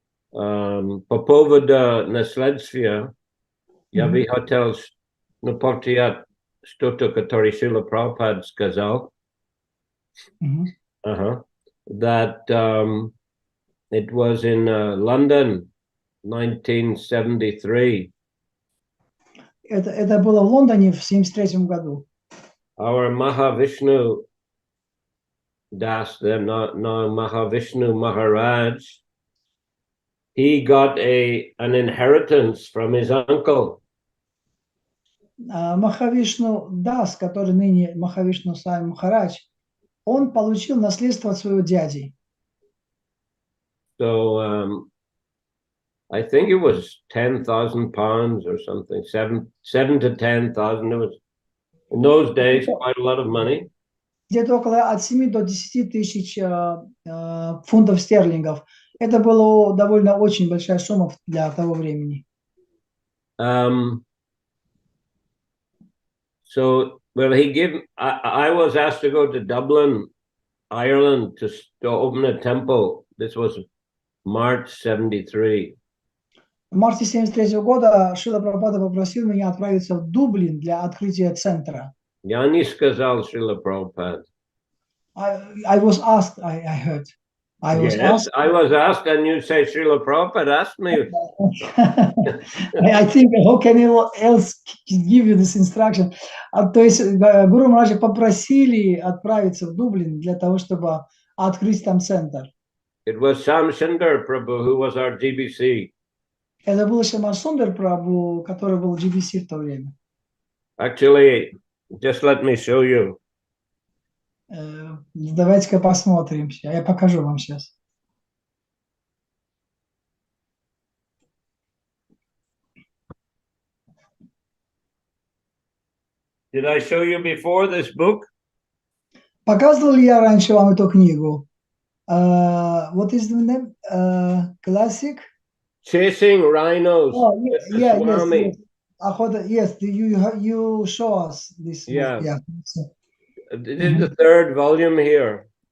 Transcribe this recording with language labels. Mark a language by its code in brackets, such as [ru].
[ru] По поводу наследствия я бы хотел повторять что-то, которое Шрила Прабхупада сказал. [en] That it was in London, 1973. [ru] Это было в Лондоне в 1973 году. [en] Our Mahavishnu Das, now Mahavishnu Maharaj, he got an inheritance from his uncle. [ru] Махавишну Дас, который ныне Махавишну Сай Махарадж, он получил наследство от своего дяди. [en] So I think it was 10,000 pounds or something, 7 to 10,000. It was in those days quite a lot of money. [ru] Где-то около от 7 до 10 тысяч фунтов стерлингов. Это была довольно очень большая сумма для того времени. [en] So, well, I was asked to go to Dublin, Ireland, to open a temple. This was March 73. [ru] В марте 1973 года Шрила Прабхупада попросил меня отправиться в Дублин для открытия центра. Я не сказал Шрила Прабхупада. [en] I was asked, I heard. I was asked, and you say Srila Prabhupada asked me. I think, how can anyone else give you this instruction? [ru] То есть Гуру Махараджа попросили отправиться в Дублин для того, чтобы открыть там центр. [en] It was Sam Sundar Prabhu, who was our Джи-Би-Си. [ru] Это был Шама Сундар Прабху, который был Джи-Би-Си в то время. [en] Actually, just let me show you. [ru] Давайте-ка посмотрим. Я покажу вам сейчас. [en] Did I show you before this book? [ru] Показывал ли я раньше вам эту книгу? [en] What is the name? Classic? Chasing Rhinos with the Yes, Swami. yes. Охота, yes, you show us this Yeah. book. Yeah. This is the third volume here.